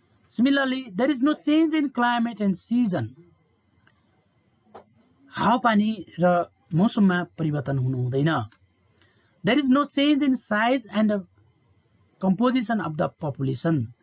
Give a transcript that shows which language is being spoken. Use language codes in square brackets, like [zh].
[en] Similarly, there is no change in climate and season. [ne] हावापानी र मौसममा परिवर्तन हुनु हुँदैन। [en] There is no change in size and composition of the population.